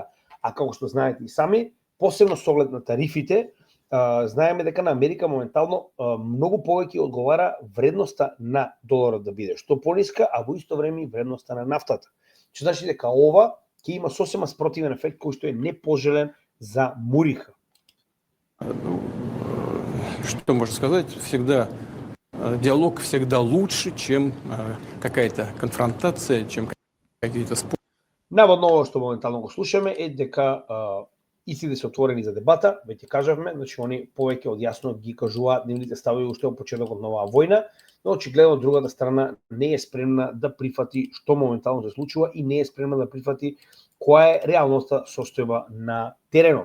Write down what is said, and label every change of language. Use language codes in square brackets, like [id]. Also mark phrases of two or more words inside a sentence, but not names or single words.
[mk] А како што знаете и сами, посебно со оглед на тарифите, знаеме дека на Америка моментално многу повеќе одговара вредноста на доларот да биде што пониска, а во исто време и вредноста на нафтата. Што значи дека ова ќе има сосема спротивен ефект кој што е непожелен за Муриха. [ru] Что можно сказать? Всегда диалог всегда лучше, чем какая-то конфронтация, чем какие-то споры. [mk] Наводно ово што моментално го слушаме е дека истите се отворени за дебата, веќе кажавме, значи они повеќе од јасно ги кажуваат нивните ставови уште од почетокот на оваа војна, но очигледно другата страна не е спремна да прифати што моментално се случува и не е спремна да прифати која е реалноста состојба на теренот.